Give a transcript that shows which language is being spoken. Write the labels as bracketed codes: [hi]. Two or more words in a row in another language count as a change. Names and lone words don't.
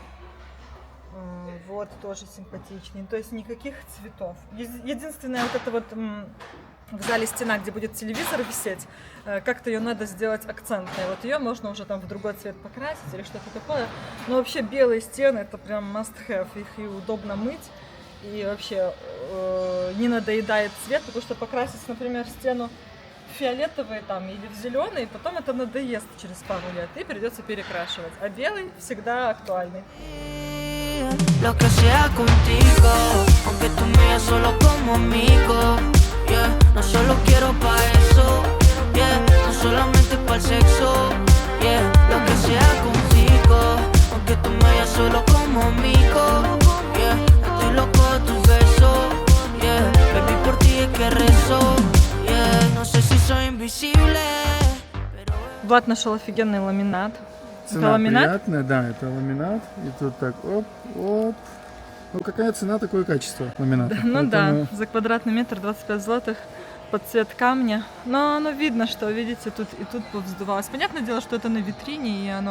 [ru] Вот тоже симпатичные. То есть никаких цветов. Единственное, вот это вот в зале стена, где будет телевизор висеть, как-то ее надо сделать акцентной. Вот ее можно уже там в другой цвет покрасить или что-то такое. Но вообще белые стены это прям [en] must have. [ru] Их и удобно мыть. И вообще не надоедает цвет, потому что покрасить, например, стену в фиолетовый там или в зеленый, потом это надоест через пару лет и придется перекрашивать. А белый всегда актуальный. [es] Lo que sea contigo, aunque tú me veas solo como amigo, yeah. No solo quiero pa' eso, yeah. No solamente pa' el sexo, yeah. Lo que sea contigo, aunque tú me veas solo como amigo, yeah. Estoy loco de tus besos, yeah. Baby, por ti es que rezo, yeah. No sé si soy invisible, pero... [ru] Влад нашел офигенный ламинат. Цена Это ламинат? приятная, да, это ламинат. И тут так, оп. Ну какая цена, такое качество ламината. Ну Поэтому... да, за квадратный метр 25 злотых под цвет камня. Но оно видно, что, видите, тут и тут повздувалось. Понятное дело, что это на витрине, и оно...